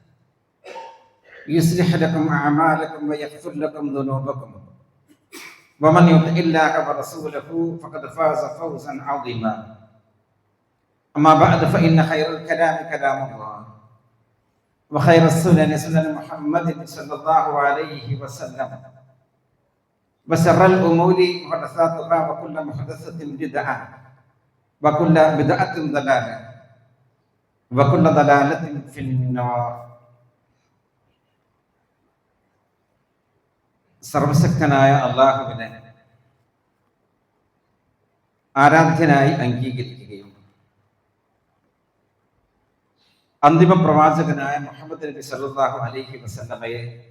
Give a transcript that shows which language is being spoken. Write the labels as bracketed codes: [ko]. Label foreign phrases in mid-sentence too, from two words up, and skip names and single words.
[ar] يصلح لكم أعمالكم ويغفر لكم ذنوبكم ومن يطع الله ورسوله فقد فاز فوزا عظيما أما بعد فإن خير الكلام كلام الله وخير السنن سنن محمد صلى الله عليه وسلم وشر الأمور محدثاتها وكل محدثة بدعة وكل بدعة ضلالة وكل ضلالة في النار. [ml] സർവശക്തനായ അല്ലാഹുവിനെ ആരാധ്യനായി അംഗീകരിക്കുകയും അന്തിമ പ്രവാചകനായ മുഹമ്മദ് നബി [ar] صلى الله عليه وسلم